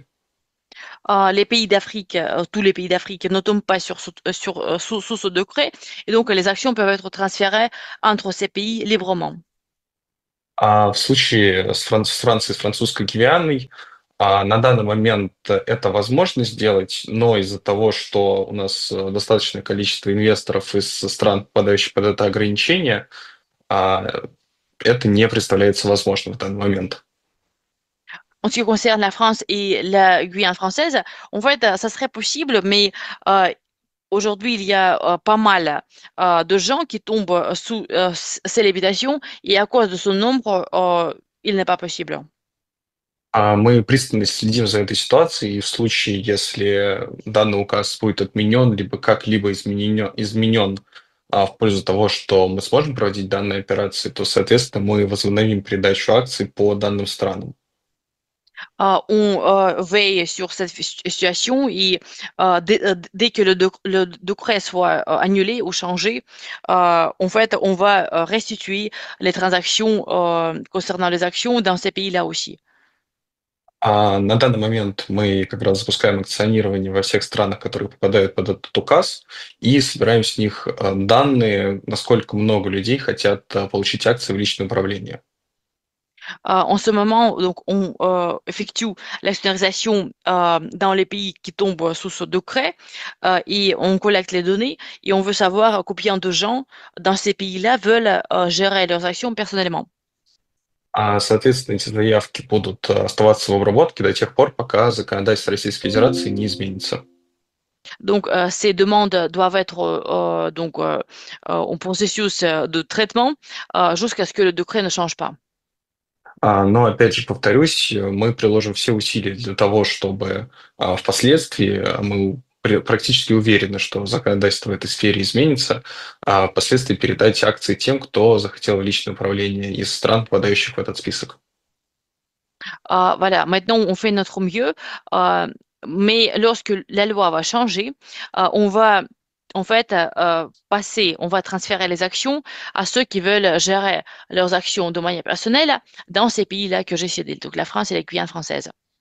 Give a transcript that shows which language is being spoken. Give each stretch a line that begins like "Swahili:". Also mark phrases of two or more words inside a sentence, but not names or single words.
French: Les pays d'Afrique, tous les pays d'Afrique ne tombent pas sous ce décret, et donc les actions peuvent être transférées entre ces pays librement.
Russian: А в случае с Францией, с французской Гвианой, на данный момент это возможно сделать, но из-за того, что у нас достаточное количество инвесторов из стран, попадающих под это ограничение, это не представляется возможным в данный момент.
French: En en ce qui concerne la France et la Guyane française, en fait, ça serait possible, mais euh, aujourd'hui, il y a pas mal de gens qui tombent sous ces limitations et à cause de ce nombre, il n'est pas possible.
Russian: Мы пристально следим за этой ситуацией, и в случае, если данный указ будет отменен, либо как-либо изменен в пользу того, что мы сможем проводить данные операции, то, соответственно, мы возобновим передачу акций по данным странам.
French: On veille sur cette situation et dès que le décret soit annulé ou changé, en fait, on va restituer les transactions concernant les actions dans ces pays-là aussi.
Russian: На данный момент мы как раз запускаем акционирование во всех странах, которые попадают под этот указ, и собираем с них данные, насколько много людей хотят получить акции в личное управление.
French: En ce moment, donc, on effectue l'externalisation dans les pays qui tombent sous ce décret et on collecte les données et on veut savoir combien de gens dans ces pays-là veulent gérer leurs actions personnellement.
Russian: Соответственно, эти заявки будут оставаться в обработке до тех пор, пока законодательство Российской Федерации не изменится.
French: Donc, ces demandes doivent être donc, en processus de traitement jusqu'à ce que le décret ne change pas.
Russian: Но опять же, повторюсь, мы приложим все усилия для того, чтобы впоследствии мы практически уверены, что законодательство в этой сфере изменится, а впоследствии передать акции тем, кто захотел в личное управление из стран, попадающих в этот список.
French: Voilà, maintenant on fait notre mieux, mais lorsque la loi va changer, on va en fait passer, on va transférer les actions à ceux qui veulent gérer leurs actions de manière personnelle dans ces pays-là que j'ai cités, donc la France et la Guyane française.